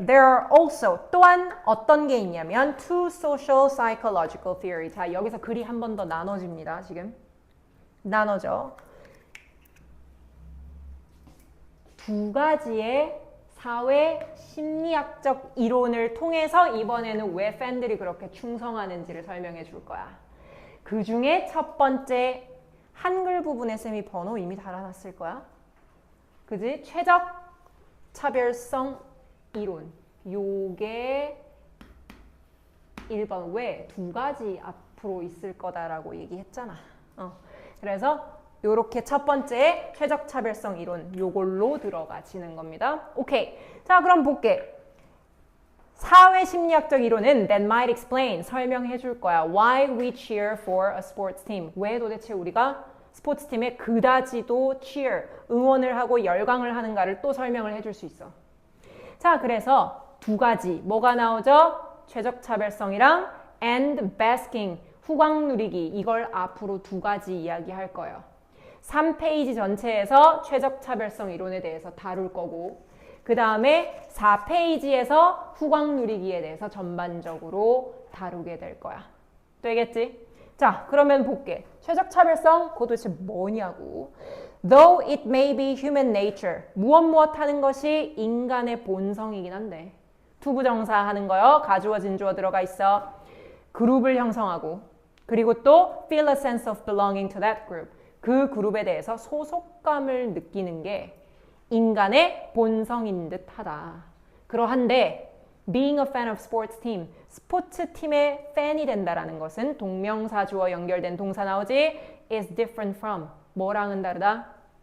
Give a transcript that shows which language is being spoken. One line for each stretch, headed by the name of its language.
English: There are also
Korean: 또한 어떤 게 있냐면
English: two social psychological theory.
Korean: 자, 여기서 글이 한 번 더 나눠집니다. 지금 나눠져. 두 가지의 사회 심리학적 이론을 통해서 이번에는 왜 팬들이 그렇게 충성하는지를 설명해 줄 거야. 그 중에 첫 번째 한글 부분에 쌤이 번호 이미 달아놨을 거야. 그지? 최적 차별성 이론. 요게 1번 왜 두 가지 앞으로 있을 거다라고 얘기했잖아. 그래서 요렇게 첫 번째 최적 차별성 이론 요걸로 들어가지는 겁니다. 오케이. 자, 그럼 볼게. 사회 심리학적 이론은
English: that might explain
Korean: 설명해 줄 거야.
English: Why we cheer for a sports team.
Korean: 왜 도대체 우리가 스포츠 팀에 그다지도 cheer 응원을 하고 열광을 하는가를 또 설명을 해줄 수 있어. 자, 그래서 두 가지 뭐가 나오죠? 최적 차별성이랑 and basking 후광 누리기 이걸 앞으로 두 가지 이야기할 거예요. 3페이지 전체에서 최적 차별성 이론에 대해서 다룰 거고 그 다음에 4페이지에서 후광 누리기에 대해서 전반적으로 다루게 될 거야. 되겠지? 자, 그러면 볼게. 최적 차별성 그거 도대체 뭐냐고.
English: Though it may be human nature.
Korean: 무엇 하는 것이 인간의 본성이긴 한데 투부정사 하는 거요. 가주어 진주어 들어가 있어. 그룹을 형성하고 그리고 또
English: feel a sense of belonging to that group.
Korean: 그 그룹에 대해서 소속감을 느끼는 게 인간의 본성인 듯 하다. 그러한데
English: being a fan of sports team,
Korean: 스포츠 팀의 팬이 된다라는 것은 동명사 주어 연결된 동사 나오지
English: is different from
Korean: 뭐랑은 다르다?